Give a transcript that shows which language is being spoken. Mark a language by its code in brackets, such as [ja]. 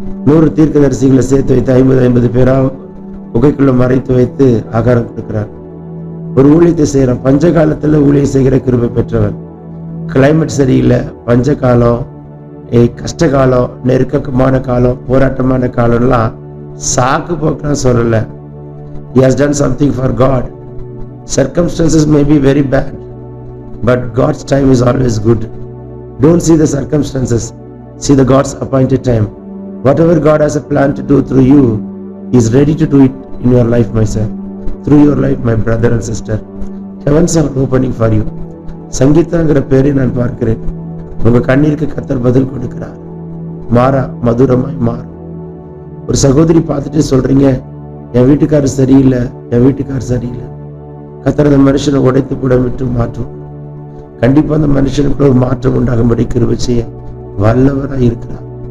[ta] 100 தீர்க்கதரிசிகளை சேர்த்து வைத்து 50 பேரா குகைக்குள்ள மறைத்து வைத்து ஆகாரம் கொடுக்கிறார். ஒரு ஊழியத்தை செய்யறான். பஞ்ச காலத்துல ஊழியம் செய்கிற கிருபை பெற்றவன். கிளைமேட் சரியில்லை, பஞ்ச காலம், கஷ்ட காலம், நெருக்கமான காலம், போராட்டமான காலம்லாம் சாக்கு போக்குலாம் சொல்லல. [en] He has done something for God. Circumstances may be very bad, but God's time is always good. Don't see the circumstances, see the God's appointed time. Whatever God has a plan to do through you, He is ready to do it in your life, my son. Through your life, my brother and sister. Heavens are opening for you. [ta] சங்கீதாங்கிற பேரை நான் பார்க்கிறேன். உங்க கண்ணீருக்கு கர்த்தர் பதில் கொடுக்கிறார். மாறா மதுரமாய் மாறும். ஒரு சகோதரி பார்த்துட்டு சொல்றீங்க, என் வீட்டுக்காரர் சரியில்லை, என் வீட்டுக்காரர் சரியில்லை. கர்த்தர் அந்த மனுஷனை உடைத்து கூட விட்டு மாற்றும். கண்டிப்பா அந்த மனுஷனுக்குள்ள ஒரு மாற்றம் உண்டாகும்படி கிருபை செய்ய வல்லவராய் இருக்கிறார்.